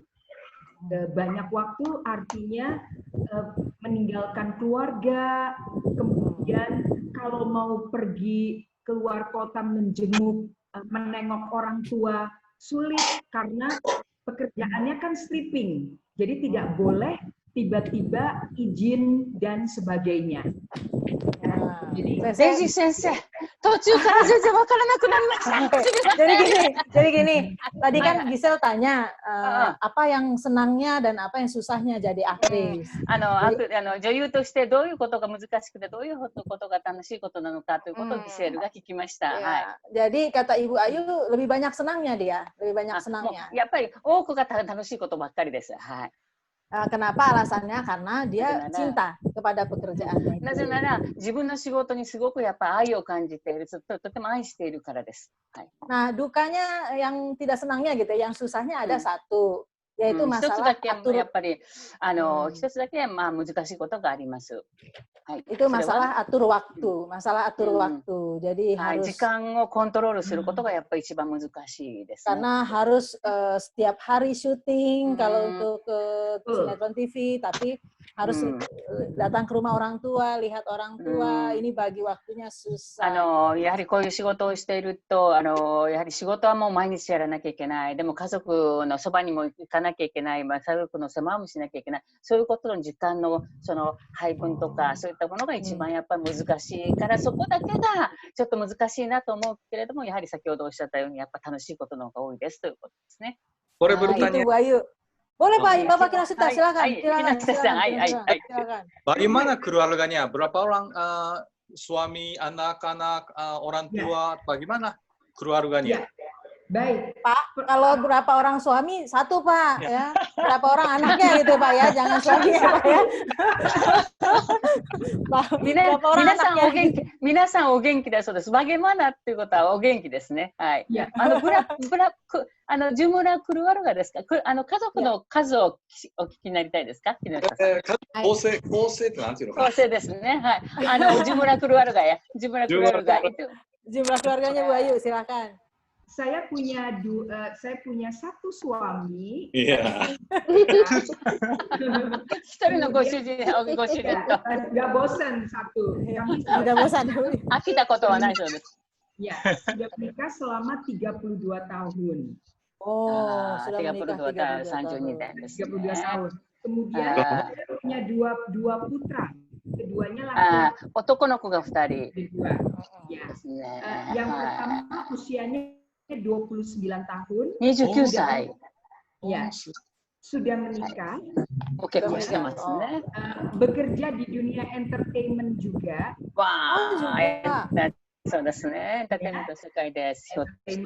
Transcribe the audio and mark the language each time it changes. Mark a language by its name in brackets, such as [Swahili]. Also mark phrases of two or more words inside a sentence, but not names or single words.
[Indonesian] Banyak waktu artinya meninggalkan keluarga, kemudian kalau mau pergi keluar kota menjenguk, menengok orang tua sulit karena pekerjaannya kan stripping, jadi tidak boleh tiba-tiba izin dan sebagainya. Jadi jadi gini, tadi kan Gisel tanya apa yang senangnya dan apa yang susahnya jadi aktris. [Japanese] 女優としてどういうことが難しくてどういうことが楽しいことなのかということをギセルが聞きました。 [Indonesian] Jadi kata Ibu Ayu lebih banyak senangnya dia, lebih banyak senangnya. [Japanese] やっぱり多くが楽しいことばっかりです。はい。 [Indonesian] Kenapa alasannya? Karena dia cinta kepada pekerjaannya. [Japanese] なぜなら自分の仕事にすごくやっぱ愛を感じている、とても愛しているからです。はい。 [Indonesian] Nah, dukanya yang tidak senangnya gitu, yang susahnya ada satu, yaitu masalah atur. [Japanese] やっぱり一つだけまあ難しいことがあります。はい。 [Indonesian] Itu masalah atur waktu, masalah atur waktu. Jadi harus [Japanese] 時間をコントロールすることがやっぱり一番難しいですね。 [Indonesian] Karena harus setiap hari syuting kalau untuk sinetron TV, tapi harus datang ke rumah orang tua, lihat orang tua, ini bagi waktunya susah. [Japanese] やはりこういう仕事をしていると、やはり仕事はもう毎日やらなきゃいけない。でも家族のそばにも行かなきゃいけない。まあ家族の世話もしなきゃいけない。そういうことの時間のその配分とかそういったものが一番やっぱり難しいから、そこだけがちょっと難しいなと思うけれども、やはり先ほどおっしゃったようにやっぱ楽しいことの方が多いですということですね。 [Indonesian] Boleh bertanya? Itu Bayu. Boleh Pak, Bapak Kinasuta, silakan. Silakan. Bagaimana keluarganya? Berapa orang suami, anak-anak, orang tua, bagaimana keluarganya? Baik. Pak, kalau berapa orang suami? Satu Pak, ya. Berapa orang anaknya gitu Pak ya, jangan suaminya Pak ya. Pak, berapa orang anaknya? [Japanese] 皆さんお元気だそうです。Bagaimana っていうことはお元気ですね。はい。 [Indonesian] jumlah keluarga [Japanese] ですか？家族の数をお聞きになりたいですか？構成ってなんていうのかな？構成ですね。はい。 [Indonesian] jumlah keluarga ya. jumlah keluarga itu. Jumlah keluarganya Bu Ayu, silakan. Saya punya satu suami. Iya. Nggak bosan satu. Nggak bosan. [Japanese] 飽きたことはないそうです. [Indonesian] Ya, sudah menikah selama 32 tahun. Oh, sudah menikah 32 tahun. Kemudian saya punya dua putra. Keduanya laki-laki. [Japanese] 男の子が2人。 [Indonesian] Ya. Yang pertama usianya 29 tahun. [Japanese] 29歳。 [Indonesian] Ya. Sudah menikah. Oke,ね. Bekerja di dunia entertainment juga. Wah, [Japanese] そうですね。entertainment